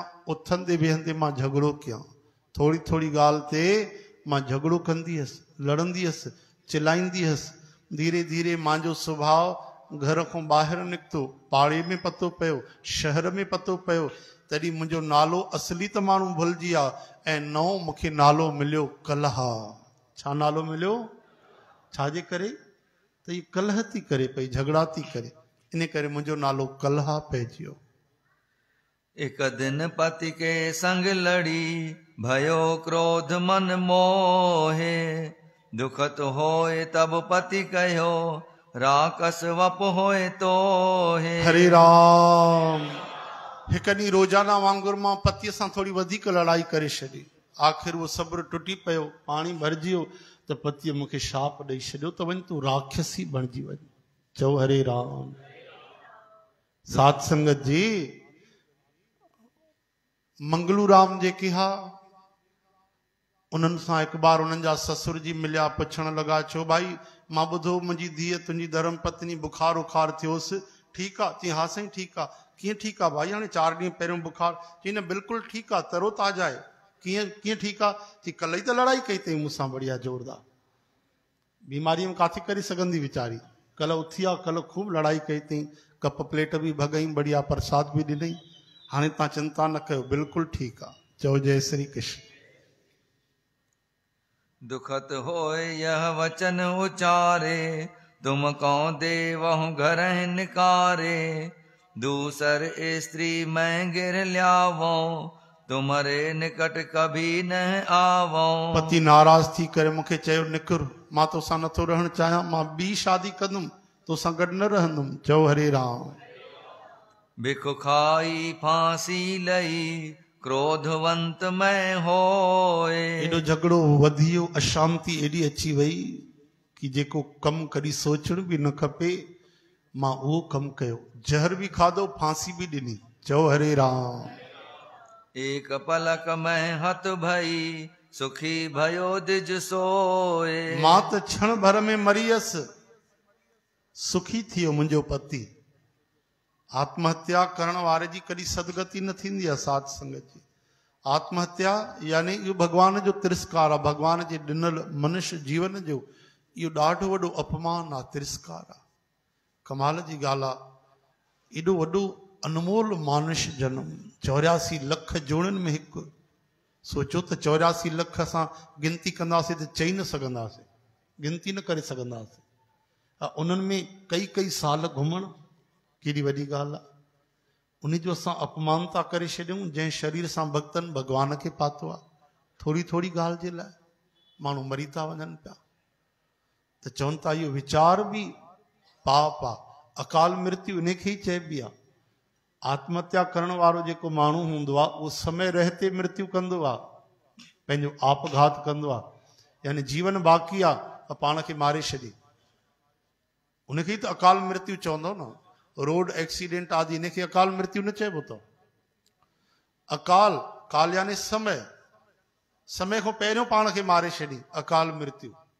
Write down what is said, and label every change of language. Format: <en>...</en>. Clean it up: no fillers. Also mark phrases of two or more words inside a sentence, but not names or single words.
<sd>उथंदे वेहंदे मां झगड़ो कया। थोड़ी थोड़ी गाल ते मां झगड़ो कंदी हुअसि, लड़ंदी हुअसि, चिल्लाईंदी हुअसि। धीरे धीरे मांजो स्वभाव घर खां ॿाहिरि निकितो, पाड़े में पतो पियो, शहर में पतो पियो। तॾहिं मुंहिंजो नालो असली त माण्हू भुलिजी विया ऐं नओं मूंखे नालो मिलियो कलहा। छा नालो मिलियो? छाजे करे? त ही कलह थी करे पई, झगड़ा थी करे, इन करे मुंहिंजो नालो कलहा पइजी वियो।</sd> <awa>एक दिन पति के संग लड़ी भयो क्रोध मन मोहे। दुखत होए तब पति कहो राकस वप होए तो है।</awa> <sd>हरे राम। हिकु ॾींहुं रोजाना वांगुरु मां पतीअ सां थोड़ी वधीक लड़ाई करे छॾी। आख़िर उहो सब्र टुटी पियो, पाणी भरिजी वियो त पतीअ मूंखे शाप ॾेई छॾियो त वञ तूं राक्षसी बणिजी वञ। चओ हरे राम। साध संगत जी, मंगलू राम जेके हा उन्हनि सां हिकु बार उन्हनि जा ससुर जी मिलिया, पुछण लॻा छो भाई मां ॿुधो मुंहिंजी धीअ तुंहिंजी धर्म पत्नी बुखार उखार थियोसि, ठीकु आहे? चई हा साईं ठीकु आहे। कीअं ठीकु आहे भाई? हाणे 4 ॾींहं पहिरियों बुखार। चई न बिल्कुलु ठीकु आहे, तरो ताज़ा आहे। कीअं ठीकु आहे? चई कल्ह ई त लड़ाई कई अथई मूंसां बढ़िया ज़ोरदार। बीमारीअ में काथे करे सघंदी वीचारी? कल्ह उथी आहे, कल्ह खूब लड़ाई कई अथई,</sd> <en>cup plate</en> <sd>बि भॻई, बढ़िया प्रसाद बि ॾिनई। हाणे तव्हां चिंता न कयो, बिल्कुलु ठीकु आहे। चओ जय श्री कृष्ण।</sd> <awa>दुखत होए यह वचन उचारे तुम कौन देवहु घर निकारे। दूसर स्त्री मैं गिर ल्यावो तुम्हारे निकट कभी न आवो।</awa> <sd>पति नाराज थी करे मूंखे चयो निकिर, मां तोसां नथो रहणु चाहियां, मां ॿी शादी कंदुमि, तोसां गॾु न रहंदुमि। चओ हरे राम।</sd> <awa>बिख खाई फांसी लई क्रोधवंत मैं होए।</awa> <sd>एॾो झगड़ो वधी वियो, अशांति एॾी अची वई कि जेको कमु कॾहिं सोचण बि न खपे मां उहो कमु कयो। जहर बि खाधो, फांसी बि ॾिनी। चओ हरे राम।</sd> <awa>एक पलक में हत भई सुखी भयो दिज सोए।</awa> <sd>मां त क्षण भर में मरियसि, सुखी थी वियो मुंहिंजो पति। आत्महत्या करण वारे जी कॾहिं सदगति न थींदी आहे। साध संगत जी, आत्महत्या यानी इहो भगवान जो तिरस्कार आहे, भगवान जे ॾिनल मनुष्य जीवन जो इहो ॾाढो वॾो अपमान आहे, तिरस्कार आहे। कमाल जी ॻाल्हि आहे, एॾो वॾो अनमोल मानुष जनम, 84 लख जोड़नि में हिकु। सोचो त 84 लख असां गिनती कंदासीं त चई न सघंदासीं, गिनती न करे सघंदासीं। उन्हनि में कई साल घुमण केॾी वॾी ॻाल्हि आहे। उन जो असां अपमान था करे छॾियूं। जंहिं शरीर सां भक्तनि भगवान खे पातो आहे, थोरी थोरी ॻाल्हि जे लाइ माण्हू मरी था वञनि पिया। त चवनि था इहो वीचार बि पाप आहे। अकाल मृत्यु इन खे ई चइबी आहे। आत्महत्या करण वारो जेको माण्हू हूंदो आहे उहो समय रहते मृत्यु कंदो आहे, पंहिंजो आपघात कंदो आहे, यानी जीवन बाक़ी आहे त पाण खे मारे छॾे, उनखे ई त अकाल मृत्यु चवंदो न।</sd> <en>road accident</en> <sd>आदि इनखे अकाल मृत्यु न चइबो अथव। अकाल काल यानी समय, समय खां पहिरियों पाण खे मारे छॾी, अकाल मृत्यु।</sd>